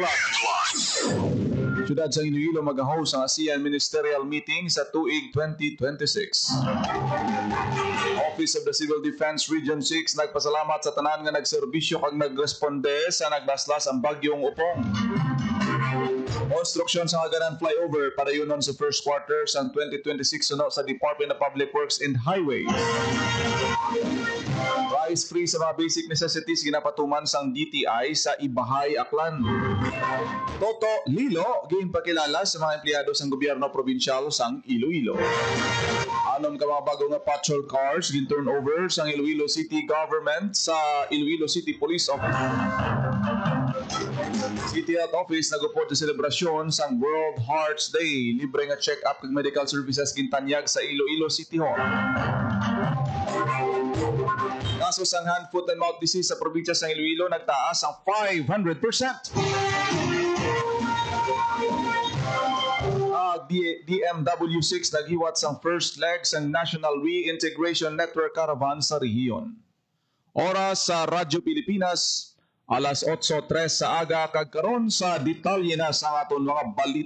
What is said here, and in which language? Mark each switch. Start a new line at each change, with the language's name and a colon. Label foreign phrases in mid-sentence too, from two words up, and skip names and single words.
Hiligaynon: Syudad sa Iloilo mag-host ang ASEAN Ministerial Meeting sa tuig 2026. Office of the Civil Defense Region 6 nagpasalamat sa tanan nga nagserbisyo kag nagresponde sa naglaslas ang bagyong Upong. Construction sa Haganan Flyover para yunon sa
English: first quarter
Hiligaynon: sa 2026 suno sa Department of Public Works and Highways.
English: Price free
Hiligaynon: sa mga
English: basic necessities
Hiligaynon: ginapatuman sang DTI sa Ibahay, Aklan. Toto Lilo ginpakilala sa mga empleyado sang gobyerno probinsyal sang Iloilo. Anom ka mga bago nga
English: patrol cars
Hiligaynon: gin-turn over sang Iloilo City Government sa Iloilo City Police Office. City Health Office nagupod sa selebrasyon sang World Hearts Day. Libre nga check-up kag
English: medical services
Hiligaynon: gintanyag sa Iloilo City Hall. Kaso sang
English: hand, foot, and mouth disease
Hiligaynon: sa probinsya sa Iloilo nagtaas ang 500%. DMW6 naghiwat sang
English: first leg
Hiligaynon: sang National Reintegration Network Caravan sa rehiyon. Oras sa Radyo Pilipinas, alas 8:03 sa aga, kag karon sa detalye na sa aton mga balita.